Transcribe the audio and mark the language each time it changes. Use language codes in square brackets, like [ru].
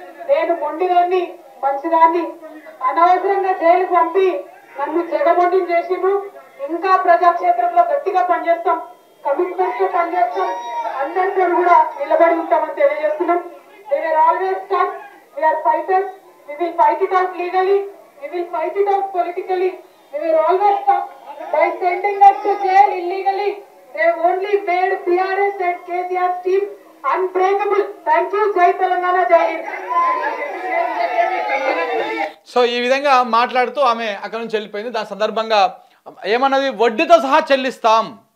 [te] నేను మొండిదాన్ని, మంచిదాన్ని. అనవసరంగా జైలు పంపి నన్ను జగమొండి చేసిండ్రు. ఇంకా ప్రజాక్షేత్రంలో గట్టిగా పనిచేస్తాం, కమిట్మెంట్ తో పనిచేస్తాం. అందరితో కూడా నిలబడి ఉంటామని తెలియజేస్తున్నాం. [en] We are always tough. We are fighters. We will fight it out legally. We will fight it out politically. We will always tough. By sending us to jail illegally, they only made PRS and KCR's team unbreakable. Thank you. Jai Telangana. Jai Hind. [te] So ఈ విధంగా మాట్లాడుతూ ఆమె అక్కడ నుంచి వెళ్ళిపోయింది. దాని సందర్భంగా ఏమన్నది, వడ్డీతో సహా చెల్లిస్తాము.